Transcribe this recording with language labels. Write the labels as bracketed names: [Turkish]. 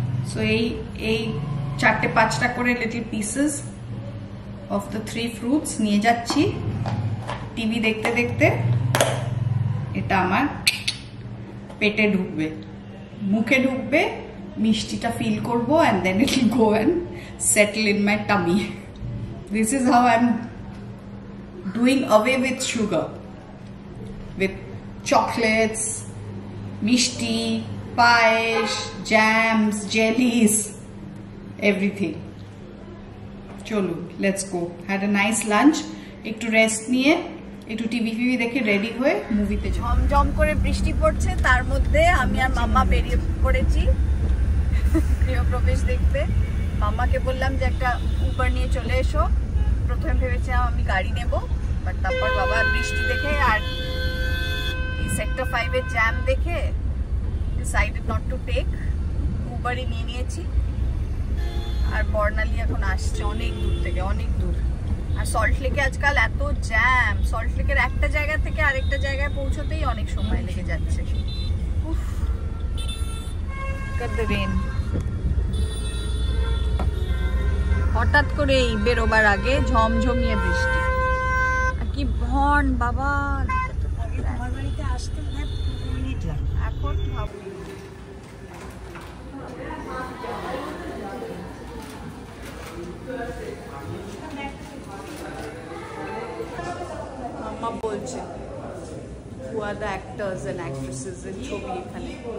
[Bangla] So এই 4-5টা করে little pieces of the 3 fruits নিয়ে যাচ্ছি। টিভি দেখতে দেখতে এটা আমার পেটে ঢুকবে, মুখে ঢুকবে, মিষ্টিটা ফিল করবো, [English] and then it will go and settle in my tummy. This is how I'm doing away with sugar, with chocolates, mishti, pies, jams, jellies, everything. [Bangla] Cholo, [English] let's go. Had a nice lunch. [Bangla] একটু rest নিয়ে একটু TV দেখে ready হয়ে মুভিতে ঝমঝম করে বৃষ্টি পড়ছে, তার মধ্যে আমি আর মাম্মা বেরিয়ে পড়েছি গৃহপ্রবেশ দেখতে। মাম্মাকে বললাম যে একটা উবার নিয়ে চলে এসো। প্রথমে ভেবেছিলাম আমি গাড়ি নেব, বাট তারপর বাবা বৃষ্টি দেখে আর এই সেক্টর 5 এর জ্যাম দেখে [English] decided not to take, [Bangla] উবারই নিয়ে নিয়েছি। আর বর্ণালী এখন আসছে অনেক দূর থেকে, অনেক দূর। আর সল্ট লেকে আজকাল এত জ্যাম, সল্ট লেকের একটা জায়গা থেকে আরেকটা জায়গায় পৌঁছতেই অনেক সময় লেগে যাচ্ছে। হঠাৎ করে বেরোবার আগে ঝমঝমিয়ে বৃষ্টি, আর কি ভন বাবা। আমার বাড়িতে আসতে 2 মিনিট লাগে। এখন ভাবি মাম্মা বলছে [English] who are the actors and actresses in [Bangla] ছবি এখানে।